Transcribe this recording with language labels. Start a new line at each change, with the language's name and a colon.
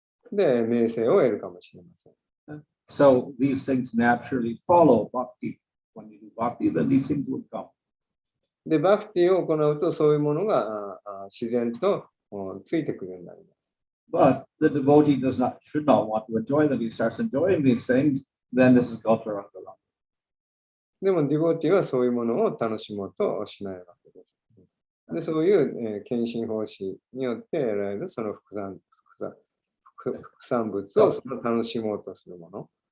Japanese: で、名声を得るかもしれません。
English: So these things naturally follow bhakti. When you do bhakti, then these things would come.
Japanese: で、バクティを行うと、そういうものが自然とついてくるようになります。
English: But the devotee should not want to enjoy them. He starts enjoying these things, then this is called Taranga.
Japanese: でも、ディボーティはそういうものを楽しもうとしないわけです。で、そういう献身奉仕によって得られるその副産物をその楽しもうとするもの。